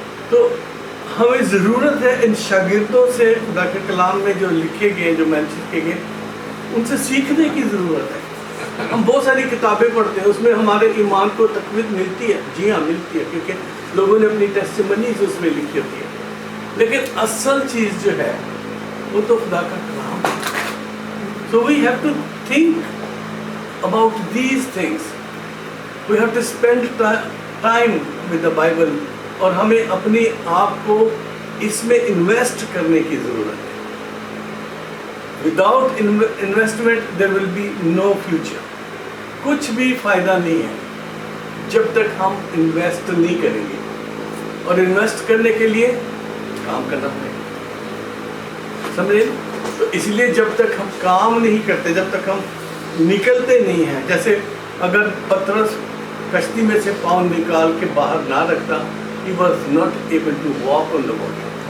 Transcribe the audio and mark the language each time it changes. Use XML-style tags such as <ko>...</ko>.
<hi>तो हमें ज़रूरत है इन शागिर्दों से, खुदा के कलाम में जो लिखे गए, जो मेंशन किए गए, उनसे सीखने की ज़रूरत है। हम बहुत सारी किताबें पढ़ते हैं, उसमें हमारे ईमान को तक़वीत मिलती है, जी हाँ मिलती है, क्योंकि लोगों ने अपनी टेस्टिमनीज़ उसमें लिखी होती है। लेकिन असल चीज़ जो है वो तो खुदा का कलाम है।</hi> <en>So we have to think about these things. We have to spend time with the Bible,</en> <hi>और हमें अपने आप को इसमें इन्वेस्ट करने की ज़रूरत है।</hi> <en>Without investment there will be no future.</en> <hi>कुछ भी फ़ायदा नहीं है जब तक हम इन्वेस्ट नहीं करेंगे, और इन्वेस्ट करने के लिए काम करना पड़ेगा, समझे? तो इसलिए जब तक हम काम नहीं करते, जब तक हम निकलते नहीं हैं, जैसे अगर पतरस कश्ती में से पाँव निकाल के बाहर ना रखता,</hi> <en>he was not able to walk on the water.</en>